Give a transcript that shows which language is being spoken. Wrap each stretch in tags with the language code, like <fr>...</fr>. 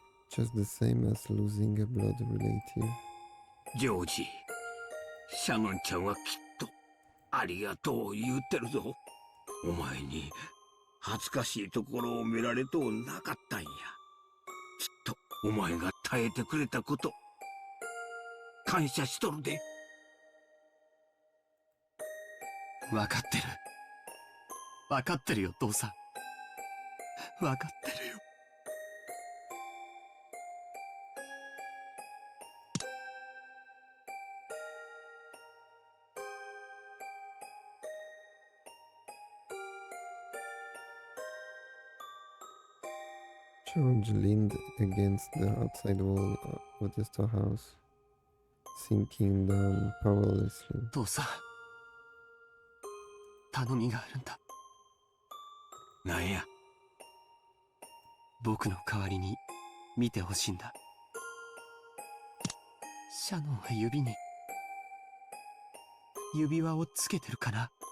<en>just the same as losing a blood relative.</en> <ja>ジョージ、シャノンちゃんはきっとありがとう言うてるぞ。お前に恥ずかしいところを見られとうなかったんや。きっとお前が耐えてくれたこと感謝しとるで。分かってる。分かってるよ、父さん。分かってるよ。</ja> <en>George leaned against the outside wall of the storehouse, sinking down powerlessly.</en> <ja>父さん、頼みがあるんだ。なんや。僕の代わりに見てほしいんだ。シャノンは指に指輪をつけてるかな。</ja>